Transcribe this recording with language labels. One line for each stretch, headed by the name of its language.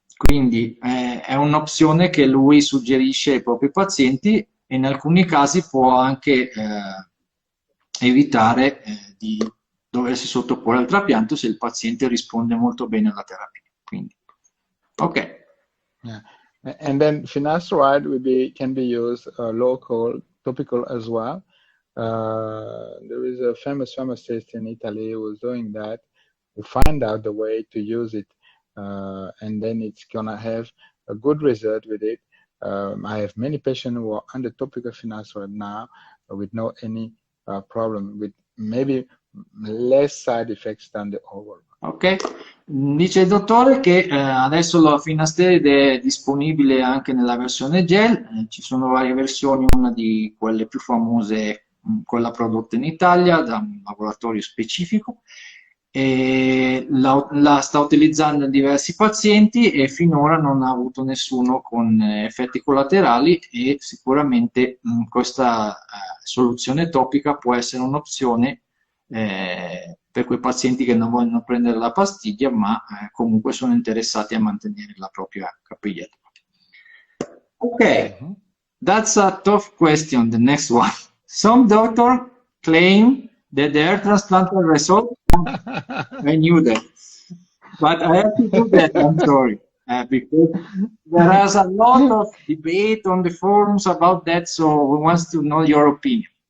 Italian: Quindi è un'opzione che lui suggerisce ai propri pazienti e in alcuni casi può anche evitare di doversi sottoporre al trapianto se il paziente risponde molto bene alla terapia. Quindi, ok.
English: Yeah. And then finasteride can be used local, topical as well. There is a famous pharmacist in Italy who was doing that, who find out the way to use it, and then it's gonna have a good result with it. I have many patients who are under topical finasteride now with no any problem, with maybe less side effects than the oral.
Italian: Ok, dice il dottore che adesso la finasteride è disponibile anche nella versione gel, ci sono varie versioni, una di quelle più famose, quella prodotta in Italia da un laboratorio specifico, e la sta utilizzando in diversi pazienti e finora non ha avuto nessuno con effetti collaterali e sicuramente questa soluzione topica può essere un'opzione per quei pazienti che non vogliono prendere la pastiglia ma comunque sono interessati a mantenere la propria capigliatura.
English: Ok, that's a tough question, the next one. Some doctors claim that the hair transplanted result, I knew that, but I have to do that, I'm sorry, because there is a lot of debate on the forums about that, so we want to know your opinion.